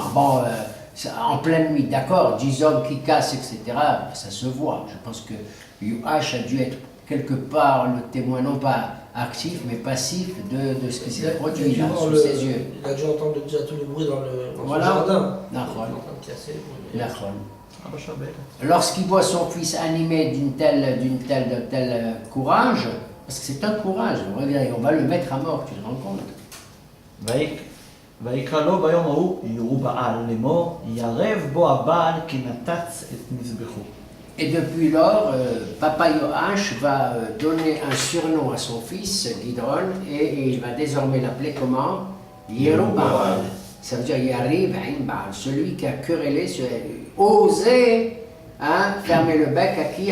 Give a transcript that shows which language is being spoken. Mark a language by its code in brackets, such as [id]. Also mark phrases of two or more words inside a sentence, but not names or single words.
[fr] Bon, en pleine nuit, d'accord, 10 hommes qui cassent, etc., ça se voit. Je pense que Yoash a dû être quelque part le témoin, non pas actif, mais passif de ce qui s'est produit là, sous ses yeux. Il a dû entendre déjà tous les bruits dans Voilà. le jardin. D'accord. Il est en train de casser. D'accord. [he] אבא שווה. [fr] Lorsqu'il voit son fils animé de tel courage, parce que c'est un courage, regardez, on va le mettre à mort, tu te rends compte? [he] ויקרא לו ביום ההוא ירובעל לאמור, ירב בו הבעל כי נתץ את מזבחו. [fr] Et depuis lors, Papa Yoash va donner un surnom à son fils, Gidron, et il va désormais l'appeler comment? Yerubbaal. Ça veut dire [he] יריב עין בעל, [fr] celui qui a querellé, osé fermer le bec à qui?